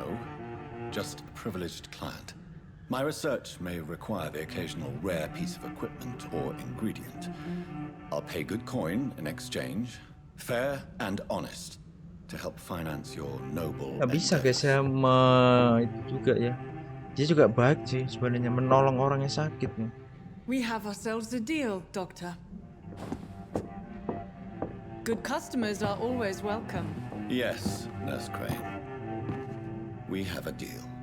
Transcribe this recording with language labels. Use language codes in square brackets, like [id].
[en] No, just a privileged client. My research may require the occasional rare piece of equipment or ingredient. I'll pay good coin in exchange, fair and honest, to help finance your noble [id] Nggak bisa guys sama itu juga ya. Dia juga baik sih sebenarnya menolong orang yang sakit nih. [en] We have ourselves a deal, Doctor. Good customers are always welcome. Yes, Nurse Crane. We have a deal.